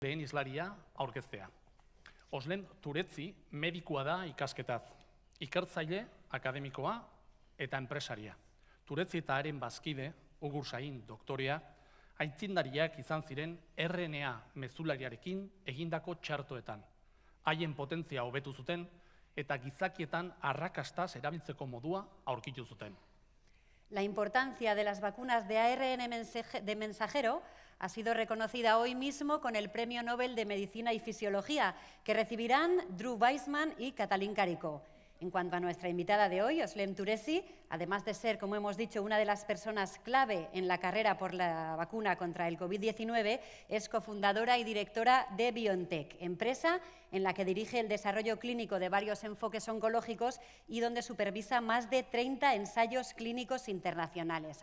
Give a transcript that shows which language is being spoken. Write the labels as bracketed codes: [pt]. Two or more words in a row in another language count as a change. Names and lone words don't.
[eu] lehen islaria aurkeztea. Özlem Türeci medikua da ikasketaz, ikertzaile akademikoa eta enpresaria. Türeci eta haren bazkide, Ugur Sahin doktorea, aitzindariak izan ziren RNA mezulariarekin egindako txartoetan. Haien potentzia hobetu zuten eta gizakietan arrakastaz erabiltzeko modua aurkitu zuten. [es] La importancia de las vacunas de ARN de mensajero ha sido reconocida hoy mismo con el Premio Nobel de Medicina y Fisiología, que recibirán Drew Weissman y Katalin Karikó. En cuanto a nuestra invitada de hoy, Özlem Türeci, además de ser, como hemos dicho, una de las personas clave en la carrera por la vacuna contra el COVID-19, es cofundadora y directora de BioNTech, empresa en la que dirige el desarrollo clínico de varios enfoques oncológicos y donde supervisa más de 30 ensayos clínicos internacionales.